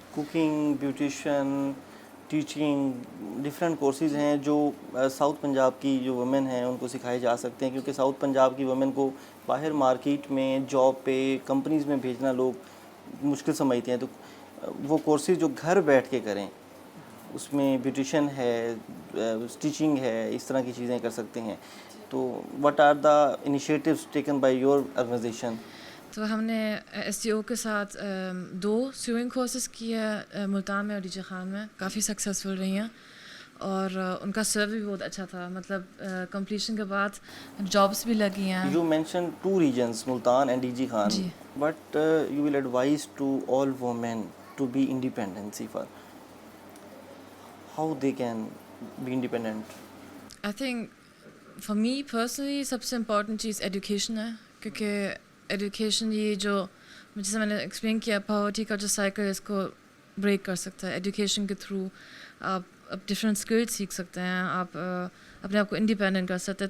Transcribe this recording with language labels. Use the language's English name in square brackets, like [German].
[Urdu] Cooking, beautician, teaching, different courses ہیں جو south Punjab کی جو وومن ہیں ان کو سکھائے جا سکتے ہیں, کیونکہ ساؤتھ پنجاب کی وومن کو باہر مارکیٹ میں جاب پہ کمپنیز میں بھیجنا لوگ مشکل سمجھتے ہیں. تو وہ کورسز جو گھر بیٹھ کے کریں, اس میں بیوٹیشین ہے, اسٹیچنگ ہے, اس طرح کی چیزیں کر سکتے ہیں. [English] تو what are the initiatives taken by your organization? [Urdu] تو ہم نے ایس سی او کے ساتھ 2 سوئنگ کورسز کیے ملتان میں اور ڈی جے خان میں, کافی سکسیزفل رہی ہیں, اور ان کا سروے بھی بہت اچھا تھا. مطلب کمپلیشن کے بعد جابس بھی لگی ہیں. [English] You mentioned 2 regions, Multan and DG Khan. [Urdu] جی. [English] What you will advise to all women to be independent for? How they can be independent? I think for me personally [Urdu] سب سے important چیز education ہے, کیونکہ education یہ جو جیسے میں نے explain کیا پاورٹی کا جو سائیکل ہے اس کو بریک کر سکتا ہے. ایجوکیشن کے تھرو آپ ڈفرینٹ اسکلز سیکھ سکتے ہیں, آپ اپنے آپ کو انڈیپینڈنٹ کر سکتے ہیں.